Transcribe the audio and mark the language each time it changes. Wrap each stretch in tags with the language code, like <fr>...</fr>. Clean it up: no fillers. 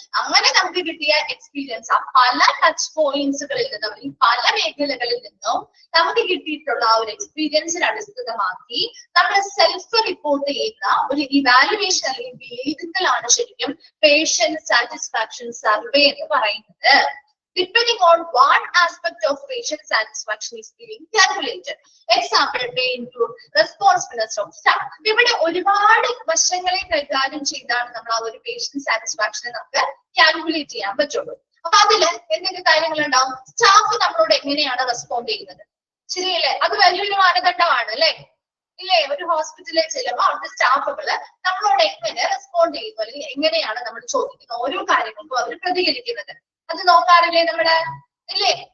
<ml>അങ്ങനെ നമുക്ക് കിട്ടിയ എക്സ്പീരിയൻസ് ആ പല ടച്ച് പോയിന്റ്സുകളിൽ നിന്നും ഈ പല മേഖലകളിൽ നിന്നും നമുക്ക് കിട്ടിയിട്ടുള്ള ആ ഒരു എക്സ്പീരിയൻസിനെ അടിസ്ഥാനമാക്കി നമ്മൾ സെൽഫ് റിപ്പോർട്ട് ചെയ്യുന്ന ഒരു ഇവാലുവേഷൻ അല്ലെങ്കിൽ വിലയിരുത്തലാണ് ശരിക്കും പേഷ്യന്റ് സാറ്റിസ്ഫാക്ഷൻ സർവേ എന്ന് പറയുന്നത്.</ml> <en>Depending on what aspect of patient satisfaction is being calculated. Example may include responsiveness of staff.</en> <ml>ഇവിടെ ഒരുപാട് വശങ്ങളെ കൈകാര്യം ചെയ്താണ് നമ്മൾ ആ ഒരു പേഷ്യന്റ് സാറ്റിസ്ഫാക്ഷനെ നമുക്ക് കാൽക്കുലേറ്റ് ചെയ്യാൻ പറ്റുള്ളൂ. അപ്പൊ അതില് എന്തൊക്കെ കാര്യങ്ങൾ ഉണ്ടാവും? സ്റ്റാഫ് നമ്മളോട് എങ്ങനെയാണ് റെസ്പോണ്ട് ചെയ്യുന്നത്, ശരിയല്ലേ? അത് വലിയൊരു മാനദണ്ഡമാണ് അല്ലെ? ഇല്ലേ? ഒരു ഹോസ്പിറ്റലിൽ ചെല്ലുമ്പോൾ അവിടുത്തെ സ്റ്റാഫുകള് നമ്മളോട് എങ്ങനെ റെസ്പോണ്ട് ചെയ്യുന്നു, അല്ലെങ്കിൽ എങ്ങനെയാണ് നമ്മൾ ചോദിക്കുന്ന ഓരോ കാര്യങ്ങൾക്കും അവർ പ്രതികരിക്കുന്നത്, അത് നോക്കാറില്ലേ നമ്മള്? ഇല്ലേ?</ml>